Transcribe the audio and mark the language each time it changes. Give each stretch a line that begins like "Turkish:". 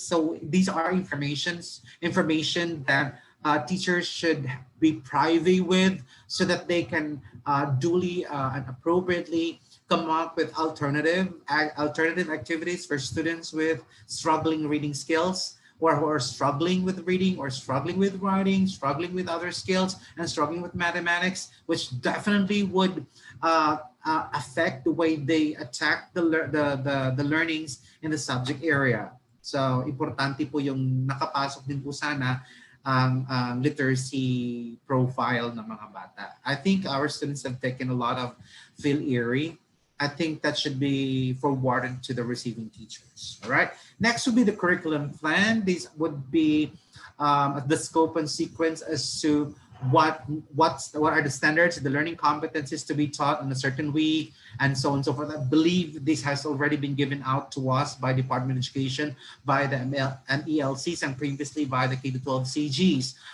English: So these are information that teachers should be privy with, so that they can duly and appropriately come up with alternative activities for students with struggling reading skills, or who are struggling with reading, or struggling with writing, struggling with other skills, and struggling with mathematics, which definitely would affect the way they attack the learnings in the subject area.
Filipino: So, importante po yung nakapasok din po sana ang literacy profile ng mga bata.
English: I think our students have taken a lot of feel eerie. I think that should be forwarded to the receiving teachers. All right. Next would be the curriculum plan. These would be the scope and sequence as to what are the standards, the learning competencies to be taught on a certain week, and so on and so forth. I believe this has already been given out to us by Department of Education, by the MELCs, and previously by the K-12 CGs.